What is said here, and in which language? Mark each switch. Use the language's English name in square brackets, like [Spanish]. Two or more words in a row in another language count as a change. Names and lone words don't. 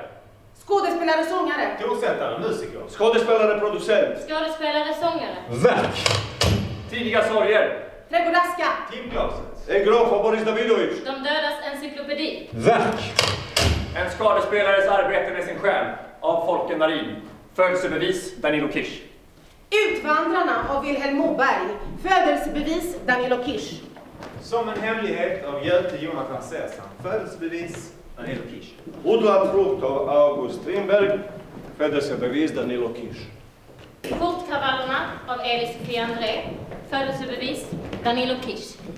[Swedish] Skådespelare, sångare. Tonsättare, musiker. Skådespelare, producent. Skådespelare, sångare. Verk. Tidiga sorger. Trädgårdaska. Timglaset. En graf av Boris Davidovic. De dödas encyklopedi. Verk. En skådespelares arbete med sin själ. Av Folkenarin. Födelsebevis Danilo Kish. Utvandrarna av Vilhelm Moberg. Födelsebevis Danilo Kish. Som en hemlighet av Göte Jonathan Sersam. Födelsebevis Danilo Kish. Odlad frukt av August Strindberg. Födelsebevis Danilo Kish. Fortkravallerna av Elie-Sophie André. Födelsebevis Danilo Kish.